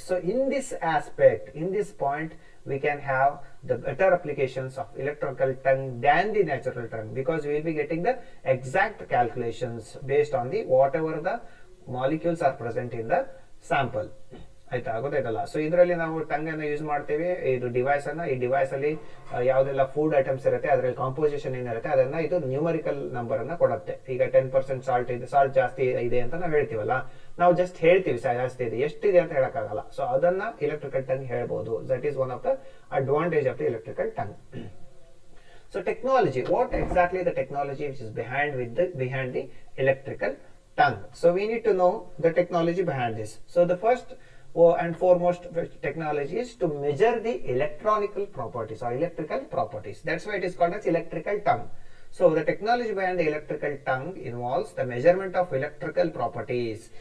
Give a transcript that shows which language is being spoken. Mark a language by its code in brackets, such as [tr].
[en] So in this aspect, in this point, we can have the better applications of electrical tongue than the natural tongue, because we will be getting the exact calculations based on the whatever the molecules are present in the sample. [kn] ಆಯ್ತಾ, ಗೊತ್ತಾಯ್ತಲ್ಲ. So ಇದರಲ್ಲಿ ನಾವು tongue ಅನ್ನು use ಮಾಡ್ತೇವೆ. ಇದು device ಅನ್ನ, ಈ device ಅಲ್ಲಿ ಯಾವ್ದೆಲ್ಲ ಫುಡ್ ಐಟಮ್ಸ್ ಇರುತ್ತೆ ಅದರಲ್ಲಿ ಕಾಂಪೋಸಿಷನ್ ಏನಿರುತ್ತೆ ಅದನ್ನ ಇದು ನ್ಯೂಮರಿಕಲ್ ನಂಬರ್ ಅನ್ನ ಕೊಡುತ್ತೆ. ಈಗ 10% ಸಾಲ್ಟ್ ಇದೆ, ಸಾಲ್ಟ್ ಜಾಸ್ತಿ ಇದೆ ಅಂತ ನಾವು ಹೇಳ್ತೀವಲ್ಲ, ನಾವು ಜಸ್ಟ್ ಹೇಳ್ತೀವಿ ಜಾಸ್ತಿ ಇದೆ, ಎಷ್ಟಿದೆ ಅಂತ ಹೇಳಕ್ಕಾಗಲ್ಲ. ಸೊ ಅದನ್ನ ಎಲೆಕ್ಟ್ರಿಕಲ್ ಟಂಗ್ ಹೇಳ್ಬೋದು. [en] That is one of the advantage of the electrical tongue. So technology, what exactly the technology which is behind the electrical tongue? So we need to know the technology behind this. So the first and foremost technology is to measure the electronical properties or electrical properties. That's why it is called as electrical tongue. So the technology behind the electrical tongue involves the measurement of electrical properties.